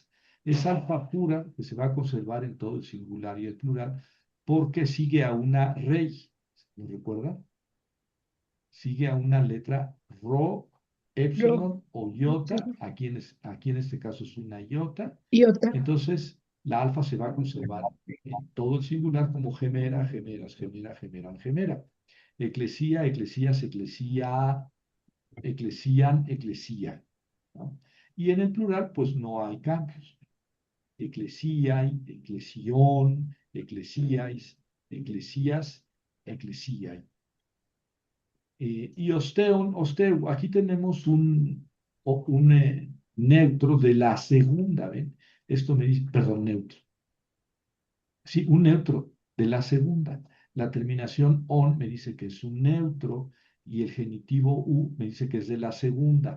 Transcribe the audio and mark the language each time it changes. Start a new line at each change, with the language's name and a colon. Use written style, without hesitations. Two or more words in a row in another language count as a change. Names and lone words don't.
Spanish: Es alfa pura que se va a conservar en todo el singular y el plural porque sigue a una rey. ¿Lo recuerdan? Sigue a una letra rho, Ro, epsilon o iota. sí. Aquí en este caso es una iota. Y otra, Entonces, la alfa se va a conservar en todo el singular como
Greek: ἡμέρα, ἡμέρας, ἡμέρᾳ, ἡμέραν, ἡμέρα. ἐκκλησία, ἐκκλησίας, ἐκκλησίᾳ, ἐκκλησίαν, ἐκκλησία,
Spanish: ¿no? Y en el plural, pues no hay cambios.
Greek: ἐκκλησίαι, ἐκκλησιῶν, ἐκκλησίαις, ἐκκλησίας, ἐκκλησίαι. Y ὀστέον, ὀστέου,
Spanish: aquí tenemos un neutro de la segunda, ¿ven? Esto me dice, perdón, neutro. Sí, un neutro de la segunda. La terminación on me dice que es un neutro y el genitivo u me dice que es de la segunda.